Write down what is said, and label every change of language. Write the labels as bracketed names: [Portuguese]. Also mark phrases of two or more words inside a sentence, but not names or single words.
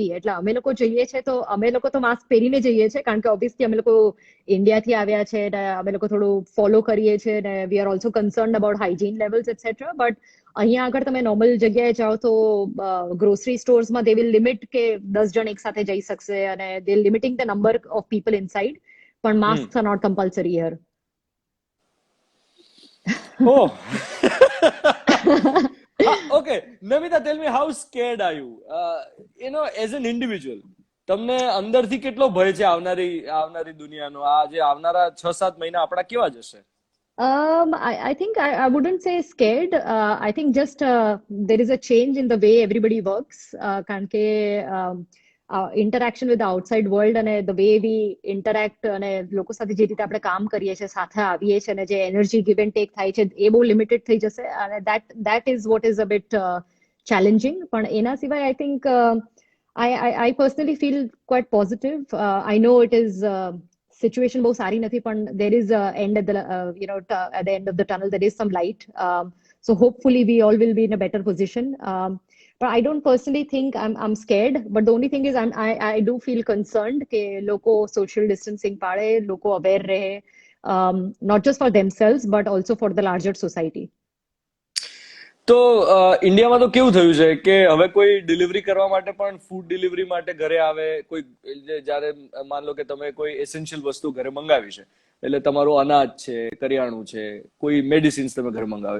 [Gujarati] એટલે અમે લોકો જઈએ છે તો અમે લોકો તો માસ્ક પહેરીને જઈએ છીએ કારણ કે ઓબ્વિયસલી અમે લોકો ઇન્ડિયાથી આવ્યા છે ને અમે લોકો થોડું ફોલો કરીએ છીએ ને [English] we are also concerned about hygiene levels etcetera. [Gujarati] બટ અહીંયા આગળ તમે નોર્મલ જગ્યાએ જાઓ તો ગ્રોસરી સ્ટોર્સમાં [English] they will limit [Gujarati] કે 10 જણ એક સાથે જઈ શકશે અને [English] they limiting the number of people inside, [Gujarati] પણ હમ [English] mask are not compulsory here. Oh. Okay. Namita, tell me, how scared are you? As an individual, [Gujarati] તમને અંદરથી કેટલો ભય છે આવનારી દુનિયાનો? આ જે આવનારા 6-7 મહિના આપણા કેવા જશે? [English] I think I wouldn't say scared. I think just there is a change in the way everybody works. [Gujarati] કારણ કે [English] interaction with the outside world [Gujarati] અને [English] the way we interact [Gujarati] અને લોકો સાથે જે રીતે આપણે કામ કરીએ છીએ, સાથે આવીએ છીએ અને જે [English] energy give and take [Gujarati] થાય છે એ બહુ લિમિટેડ થઈ જશે અને [English] that is what is a bit challenging. [Gujarati] પણ એના સિવાય [English] I think I personally feel quite positive. I know it is situation [Gujarati] બહુ સારી નથી પણ [English] there is a end at the at the end of the tunnel there is some light. So hopefully we all will be in a better position. But I don't personally think I'm scared. But the only thing is I do feel concerned [Gujarati] કે લોકો [English] social distancing [Gujarati] પાળે, લોકો [English] aware રહે, not just for themselves but also for the larger society. [Gujarati] તો ઇન્ડિયામાં તો કેવું થયું છે કે હવે કોઈ ડિલિવરી કરવા માટે પણ [English] food delivery [Gujarati] માટે ઘરે આવે, કોઈ જ્યારે [Hindi] मान लो [Gujarati] કે તમે કોઈ એસેન્શિયલ વસ્તુ ઘરે મંગાવી છે, એટલે તમારું અનાજ છે, કરિયાણું છે, કોઈ મેડિસિન્સ તમે ઘરે મંગાવે.